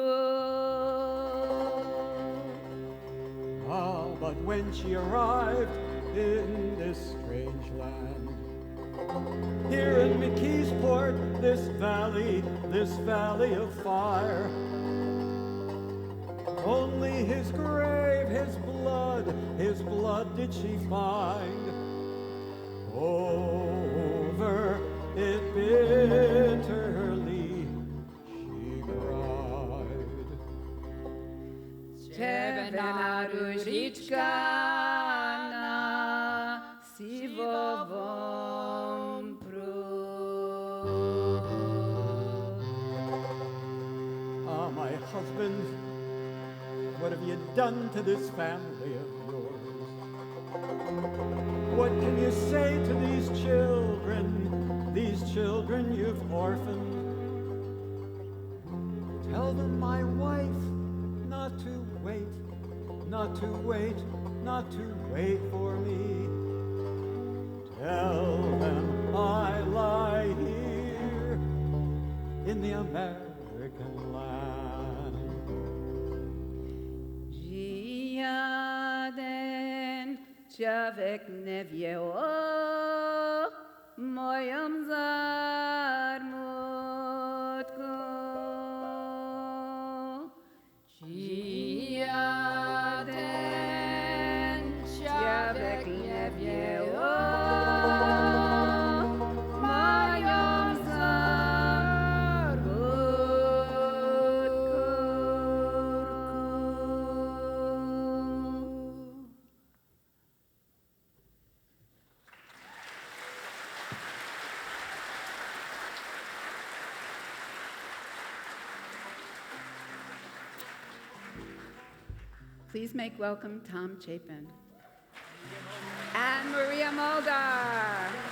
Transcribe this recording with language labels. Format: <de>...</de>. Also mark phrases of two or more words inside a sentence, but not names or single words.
<en>Ah, but when she arrived in this strange land, here in McKeesport, this valley of fire, only his grave, his blood did she find. Over it bitterly she cried.</en> <sk>Červená ružička na sivovom prúd.</sk> <en>Ah, my husband, what have you done to this family of yours? What can you say to these children you've orphaned? Tell them my wife not to wait for me. Tell them I lie here in the American land.</en> <sk>Žiaden človek nevie o mojom zármutku. Žiaden človek nevie o mojom zármutku.</sk> <en>Please make welcome Tom Chapin and Maria Muldaur.</en>